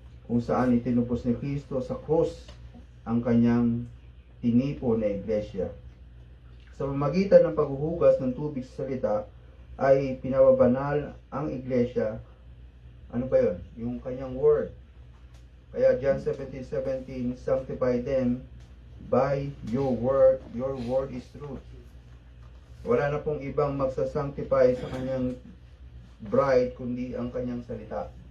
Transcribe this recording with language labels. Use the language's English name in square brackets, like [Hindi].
[Filipino] Kung saan itinupos ni Kristo sa krus ang kanyang tinipo na iglesia. Sa pamamagitan ng paghuhugas ng tubig sa salita ay pinababanal ang iglesia. Ano ba yun? Yung kanyang word. Kaya [English] John 17:17, sanctify them by your word. Your word is truth. [Filipino] Wala na pong ibang magsasanctify sa kanyang bride kundi ang kanyang salita.